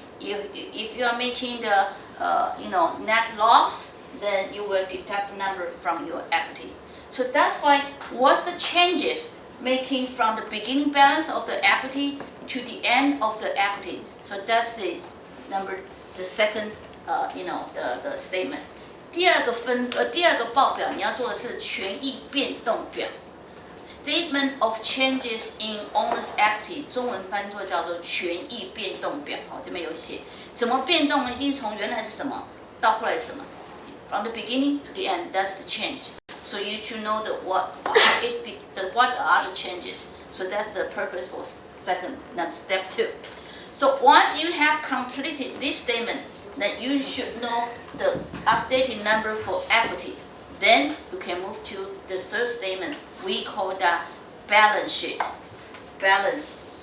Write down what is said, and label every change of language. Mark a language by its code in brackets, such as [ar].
[en] If you are making the net loss, then you will deduct the number from your equity. So that's why what's the changes making from the beginning balance of the equity to the end of the equity. So that's the second the statement。 [zh] 第二个报表你要做的是权益变动表 ，Statement of Changes in Owner's Equity， 中文翻作叫做权益变动表。好，这边有写怎么变动呢？一定从原来是什么到后来是什么 ， [en] from the beginning to the end, that's the change. So you should know what are the changes. So that's the purpose for step 2. So once you have completed this statement, then you should know the updated number for equity. Then you can move to the third statement. We call that balance sheet. Balance.